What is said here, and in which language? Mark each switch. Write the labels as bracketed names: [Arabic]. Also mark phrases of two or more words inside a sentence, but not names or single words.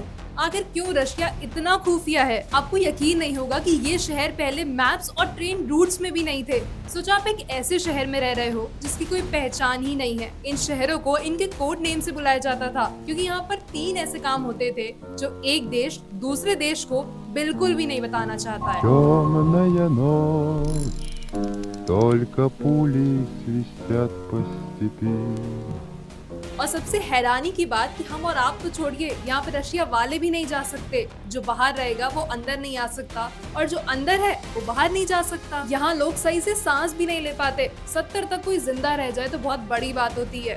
[Hindi] आखिर क्यों रशिया इतना खुफिया है? आपको यकीन नहीं होगा कि ये शहर पहले मैप्स और [English] train routes [Hindi] में भी नहीं थे। सोचो आप एक ऐसे शहर में रह रहे हो जिसकी कोई पहचान ही नहीं है। इन शहरों को इनके [English] code name [Hindi] से बुलाया जाता था क्योंकि यहाँ पर 3 ऐसे काम होते थे जो एक देश दूसरे देश को बिल्कुल भी नहीं बताना चाहता है। [Russian] Темная ночь, только пули свистят по степи. [Hindi] और सबसे हैरानी की बात कि हम और आप तो छोड़िए, यहाँ पे रशिया वाले भी नहीं जा सकते। जो बाहर रहेगा वो अंदर नहीं आ सकता और जो अंदर है वो बाहर नहीं जा सकता। यहाँ लोग सही से सांस भी नहीं ले पाते। 70 तक कोई जिंदा रह जाए तो बहुत बड़ी बात होती है।